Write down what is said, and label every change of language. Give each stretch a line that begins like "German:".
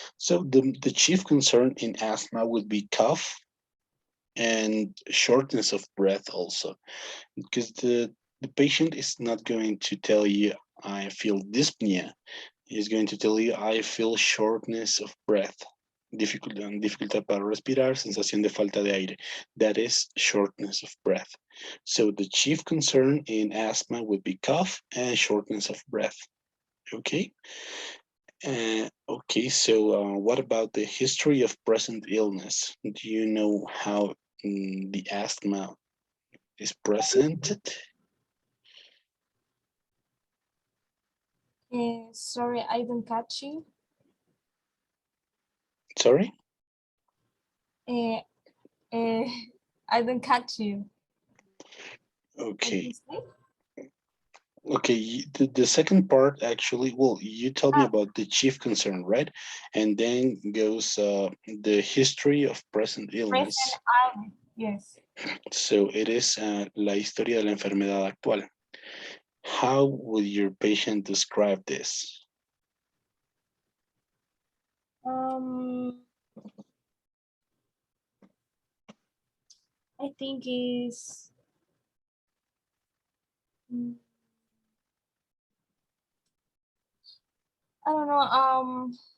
English: So the chief concern in asthma would be cough and shortness of breath also, because the patient is not going to tell you I feel dyspnea. He's going to tell you I feel shortness of breath.
Spanish: Dificultad para respirar, sensación de falta de aire.
English: That is shortness of breath. So the chief concern in asthma would be cough and shortness of breath. Okay. Okay. So what about the history of present illness? Do you know how the asthma is presented? Sorry, I don't catch you. Sorry. Uh, uh, I don't catch you. What Okay. you say? Okay, the second part actually, well, you told me Ah, about the chief concern, right? And then goes the history of present illness. present, yes. So it is
Spanish: la historia de la enfermedad actual.
English: How would your patient describe this? Um, I think is mm, I don't know.